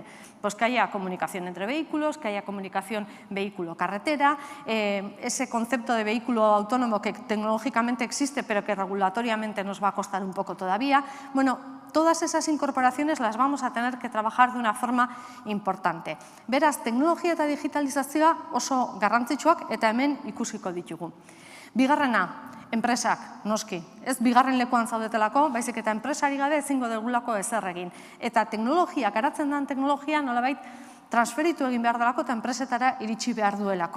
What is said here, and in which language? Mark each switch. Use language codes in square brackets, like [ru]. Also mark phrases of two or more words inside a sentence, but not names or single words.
[es] Pues que haya comunicación entre vehículos, que haya comunicación vehículo-carretera, ese concepto de vehículo autónomo que tecnológicamente existe pero que regulatoriamente nos va a costar un poco todavía. Bueno, todas esas incorporaciones las vamos a tener que trabajar de una forma importante. [eu] Beraz, teknologia eta digitalizazioa oso garrantzitsuak eta hemen ikusiko ditugu. Bigarrena, enpresak, noski. Ez bigarren lekuan zaudetelako, baizik eta enpresari gabe ezingo degulako ezer egin. Eta teknologia, garatzen den teknologia nolabait transferitu egin behar delako eta enpresetara iritsi behar duelako.